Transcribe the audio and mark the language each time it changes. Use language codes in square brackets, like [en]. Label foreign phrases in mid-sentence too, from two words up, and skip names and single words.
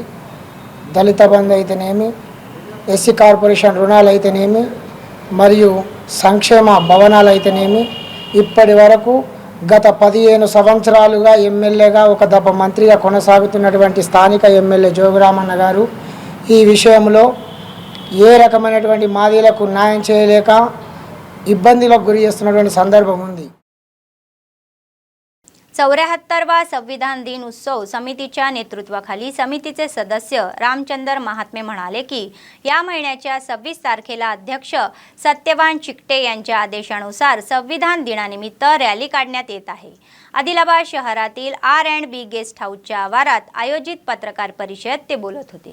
[te] దళిత బంధు అయితేనేమి, ఎస్సీ కార్పొరేషన్ రుణాలు అయితేనేమి, మరియు సంక్షేమ భవనాలు అయితేనేమి, ఇప్పటి వరకు గత 15 సంవత్సరాలుగా ఎమ్మెల్యేగా ఒక దఫ మంత్రిగా కొనసాగుతున్నటువంటి స్థానిక ఎమ్మెల్యే జోగురామన్న గారు ఈ విషయంలో ఏ రకమైనటువంటి మాదిలకు న్యాయం చేయలేక ఇబ్బందులకు గురి చేస్తున్నటువంటి సందర్భం ఉంది. [mr] 74वा संविधान दिन उत्सव समितीच्या नेतृत्वाखाली समितीचे सदस्य रामचंद्र महात्मे म्हणाले की या महिन्याच्या 26 तारखेला अध्यक्ष सत्यवान चिकटे यांच्या आदेशानुसार संविधान दिनानिमित्त रॅली काढण्यात येत आहे आदिलाबाद शहरातील R&B गेस्ट हाऊसच्या आवारात आयोजित पत्रकार परिषदेत ते बोलत होते.